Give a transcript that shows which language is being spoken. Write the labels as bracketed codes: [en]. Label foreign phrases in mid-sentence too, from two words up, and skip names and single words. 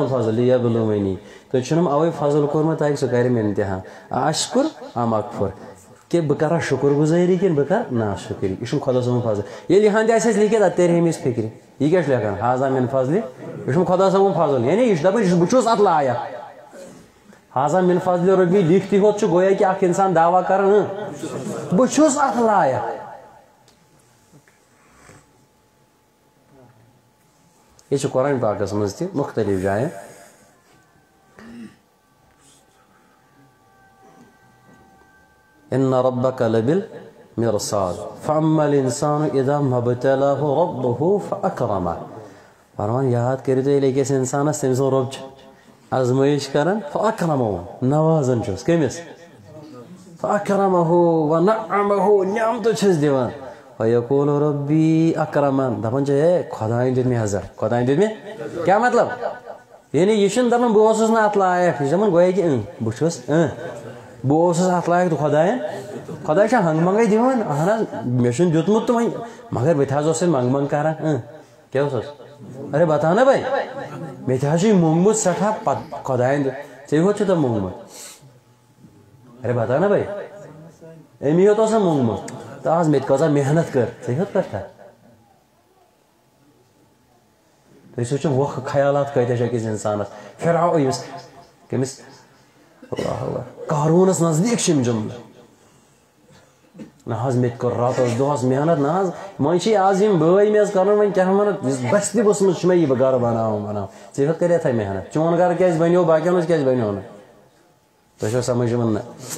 [ar] فضل لیبلونی [ks] تُہۍ چھُنم اوے فضل کوٚرمُت تاکہِ سُہ کرِ مےٚ امتحان [ar] اشکر ام اکفر [ks] کہ بہٕ کرا شُکر گُزٲری کِنہٕ بہٕ کر نا شُکری یہ چھُم خدا صٲبُن فضل ییٚلہِ یِہان تہِ آسہِ اَسہِ لیکھِتھ اَدٕ ترِ أمِس فِکرِ یہِ کیٛاہ چھُ لیکھان [ar] حاضہ من فضلہِ [ks] یہ چھُم خدا صٲبُن فضل یعنی یہِ چھُ دپان بہٕ چھُس اتھ لایق [ar] حاضہ من فضل ربی [ks] لیکھتٕے ہوت چھُ گویا کہ اکھ انسان دعویٰ کران بہٕ چھُس اتھ لایق یہ چھُ قرآن پاکس منٛز تہِ مختلف جایَن [ar] ان ربك لبالمرصاد فاما الانسان اذا ما ابتلاه ربه فاكرمه [ks] فرمان یاد کٔرِو تُہۍ ییٚلہِ أکِس انسانس تٔمۍ سُنٛد رۄب چھُ آزمٲیش کران فاکرمه نوازان چھُس کٔمِس [ar] فاکرمه ونعمه [ks] نعمتہٕ چھُس دِوان [ar] ویقول ربی اکرمن [ks] دپان چھِ ہے خۄدایَن دیُت مےٚ عزت خۄدایَن دیُت مےٚ کیٛاہ مطلب یعنی یہِ چھُنہٕ دپان بہٕ اوسُس نہٕ اتھ لایق یہِ چھُ دپان گویا کہ بہٕ چھُس بہٕ اوسُس اتھ لایق تہٕ خۄدایَن خۄداے چھا ہنٛگہٕ منٛگَے دِوان اہن حظ مےٚ چھُنہٕ دیُتمُت تہٕ وۄنۍ مگر بہٕ تہِ حظ اوسُے منٛگہٕ منٛگ کران کیٛاہ اوسُس [ur] ارے بتا نا بھائی [ks] مےٚ تہِ حظ چھُے موٚنگمُت سٮ۪ٹھاہ پتہٕ خۄدایَن ژےٚ یوت چھُ تہٕ موٚنگمُت [ur] ارے بتا نا بھائی [ks] أمی یوت اوسا موٚنگمُت تہٕ آز مےٚ تہِ کۭژاہ محنت کٔر ژےٚ یوت کٔرتھا تُہۍ سوٗنٛچِو ووکھٕ خیالات کۭتیاہ چھِ أکِس اِنسانس پھِراو ییٚمِس کٔمِس قارونس نزدیٖک چھِ یِم جملہٕ نہ حظ مےٚ تہِ کوٚر راتس دۄہس محنت نہ حظ وۄنۍ چھِ آز یِم بٲے مےٚ حظ کران وۄنۍ کیٛاہ ونان یُس بسہِ تہِ ؤژھمٕژ چھِ مےٚ یہِ بہٕ گرٕ بناوان ژےٚ یوت کریتھا محنت چون گرٕ کیٛازِ بنیو باقین ہٕنٛز کیٛازِ بنیو نہٕ تۄہہِ چھو سمجھ یِوان نہ